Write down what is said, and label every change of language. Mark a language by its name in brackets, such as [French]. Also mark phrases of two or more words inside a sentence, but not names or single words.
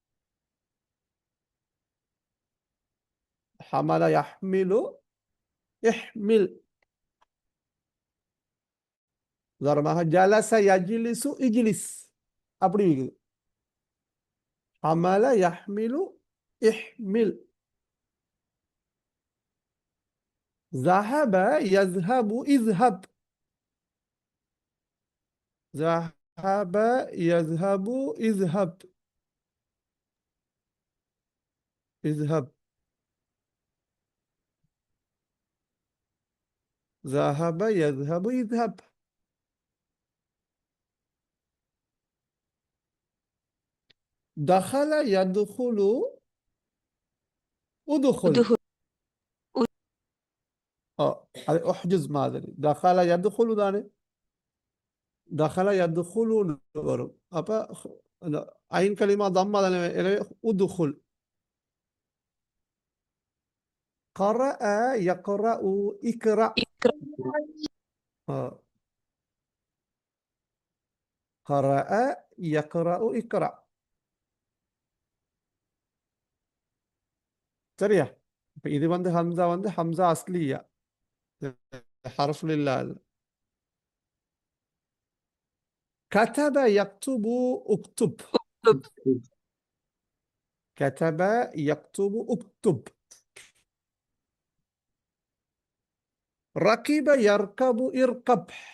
[Arabic] حمل يحمل احمل. உதாரணமாக جلس يجلس اجلس. [Tamil] அப்படி இருக்குது. [Arabic] حمل يحمل احمل. ذهب يذهب اذهب. ذهب يذهب اذهب. اذهب. ذهب يذهب اذهب. دخل يدخل ادخل. உதுகு [Tamil] அது உஹ்ஜுஸ் மாதிரி. [Arabic] دخل يدخل தானே, دخل يدخل வரும். [Tamil] அப்ப அந்த [Arabic] عين الكلمة ضمة [Tamil] தானே, எனவே உதுகுல். [Arabic] قرأ يقرأ اقرأ. இக்ரா قرأ يقرأ اقرأ. [Tamil] சரியா? இப்ப இது வந்து [Arabic] همزة أصلية، حرف العلة. كتب يكتب اكتب. உக்துப் كتب يكتب اكتب. ركب يركب اركب.